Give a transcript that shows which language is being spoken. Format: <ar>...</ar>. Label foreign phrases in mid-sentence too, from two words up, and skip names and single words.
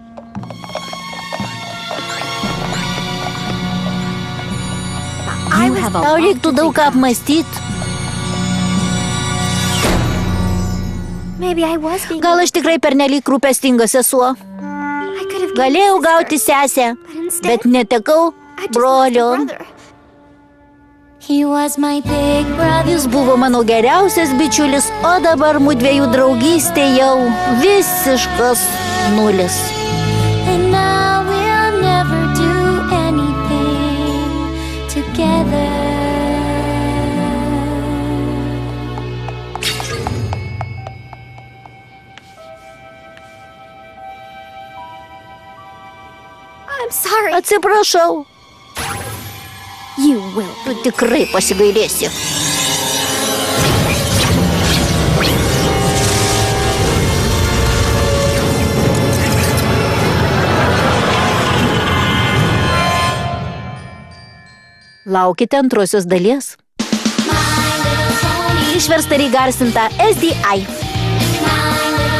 <lt>Tau reiktų daug ką apmąstyti. Gal aš tikrai pernelyg rūpestingas sesuo. Galėjau gauti sesę, bet netekau brolio.</lt> <en>He was my big brother.</en> <lt>Jis buvo mano geriausias bičiulis, o dabar mudviejų draugystė jau visiškas nulis.</lt> <en>And now we'll never do anything together. I'm sorry.</en> <lt>Atsiprašau,</lt> <en>You will.</en> <lt>tu tikrai pasigailėsi. Laukite antrosios dalies.</lt> <en>My little pony.</en> <lt>Išversta ir įgarsinta SDI.</lt> <en>My</en>